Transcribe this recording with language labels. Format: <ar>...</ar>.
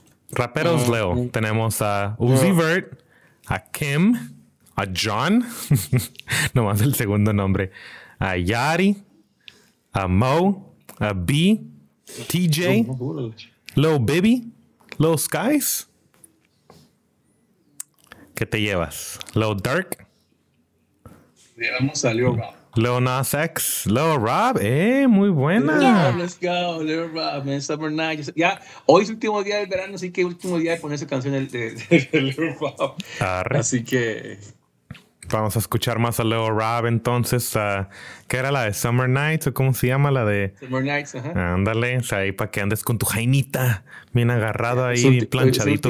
<es>Raperos Leo. Tenemos a Uzi Vert, a Kim, a John, nomás el segundo nombre, a Yari, a Mo, a B, TJ, Lil Bibby, Lil Skies. ¿Qué te llevas? Lil Durk. Llevamos a Lil Rob. Lil Nas X, Lil Rob, muy buena.</es> <en>Yeah, let's go, Lil Rob, man, summer night.</en> <es>Ya, hoy es el último día del verano, así que último día de poner esa canción de Lil Rob. Arre. Así que vamos a escuchar más a Lil Rob entonces. ¿Qué era la de Summer Nights o cómo se llama la de Summer Nights? Ajá. Ándale, o sea, ahí para que andes con tu jainita bien agarrado ahí, planchadito.</es>